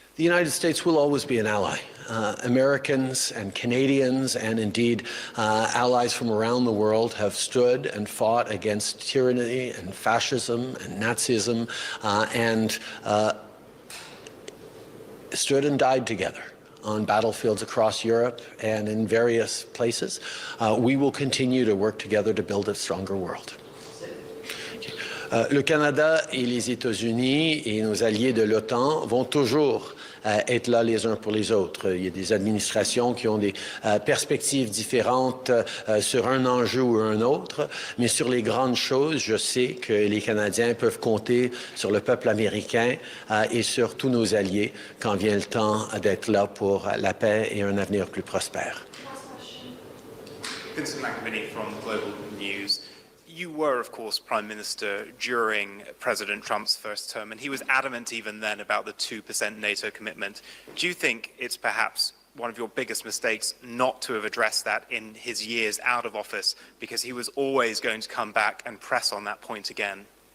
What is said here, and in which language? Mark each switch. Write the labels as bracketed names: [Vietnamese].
[English] The United States will always be an ally. Americans and Canadians and indeed allies from around the world have stood and fought against tyranny and fascism and Nazism and stood and died together on battlefields across Europe and in various places. We will continue to work together to build a stronger world. [French] Le Canada et les États-Unis et nos alliés de l'OTAN vont toujours être là les uns pour les autres. Il y a des administrations qui ont des perspectives différentes sur un enjeu ou un autre, mais sur les grandes choses, je sais que les Canadiens peuvent compter sur le peuple américain et sur tous nos alliés quand vient le temps d'être là pour la paix et un avenir plus prospère. [English] Vincent McAviney from Global News. You were, of course, Prime Minister during President Trump's first term, and he was adamant even then about the 2% NATO commitment. Do you think it's perhaps one of your biggest mistakes not to have addressed that in his years out of office, because he was always going to come back and press on that point again?